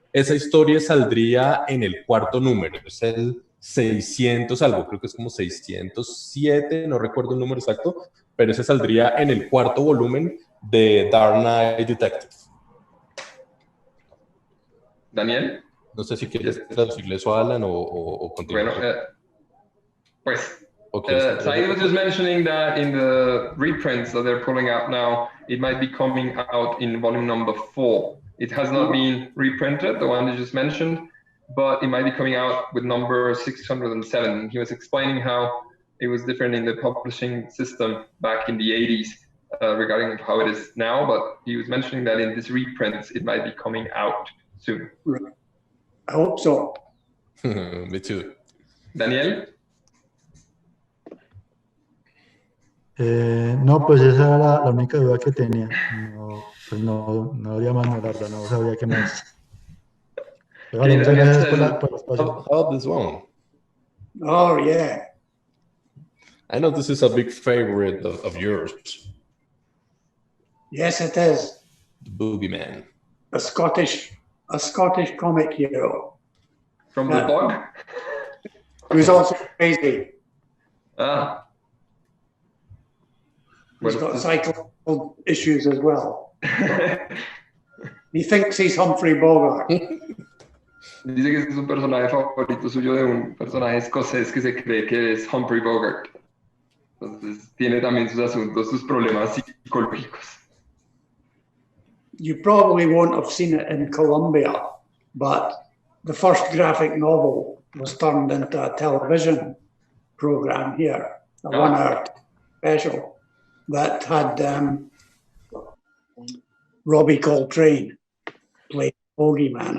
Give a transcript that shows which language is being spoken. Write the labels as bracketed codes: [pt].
[es] Esa historia saldría en el 4º número, es el 600 algo, creo que es como 607, no recuerdo el número exacto, pero ese saldría en el 4º volumen de Dark Knight Detective. Daniel. No sé si quieres traducirle eso a Alan o continuar. Bueno, pues [en] Okay, Said was just mentioning that in the reprints that they're pulling out now, it might be coming out in volume number 4. It has not been reprinted, the one you just mentioned, but it might be coming out with number 607. He was explaining how it was different in the publishing system back in the 80s regarding how it is now, but he was mentioning that in this reprints, it might be coming out soon. I hope so. Me too. Daniel? [es] No, pues esa era la única duda que tenía. No, pues no habría más, no, la verdad, no sabría qué más. Pero vale, muchas gracias por el espacio. [en] How about this one? Oh, yeah. I know this is a big favorite of yours, Yes, it is. the Boogeyman. A Scottish comic hero From the bog? who's also crazy. Ah. He's got psychological issues as well. He thinks he's Humphrey Bogart. [es] Dice que es un personaje favorito suyo de un personaje escocés que se cree que es Humphrey Bogart. Entonces tiene también sus asuntos, sus problemas psicológicos. [en] You probably won't have seen it in Colombia, but the first graphic novel was turned into a television program here, a 1 hour special that had Robbie Coltrane play Bogeyman.